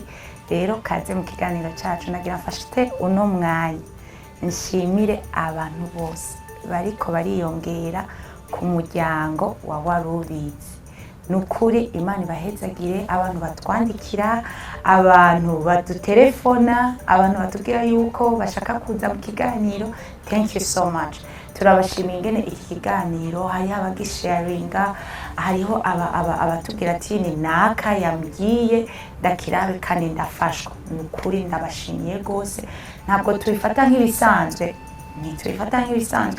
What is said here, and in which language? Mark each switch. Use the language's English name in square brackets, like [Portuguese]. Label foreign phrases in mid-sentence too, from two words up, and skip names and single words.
[Rundi] Rero kaze mu kiganiro cyacu, nagira mfashite uno mwanya nshimire abantu bose bariko bariyongera ku muryango wa warubizi. Nukuri Imana ibahezagire, abantu batwandikira, abantu badutelefona, abantu batubwira yuko bashaka kuza mu kiganiro. [English] Thank you so much. [Rundi] Turabashimiye ingene iki kiganiro hari abagisharinga, hariho abatubwira ati ni naka yambwiye ndakirabe kandi ndafashwa. Nukuri ndabashimiye gose, ntabwo tubifata nk'ibisanzwe, ntitubifata nk'ibisanzwe.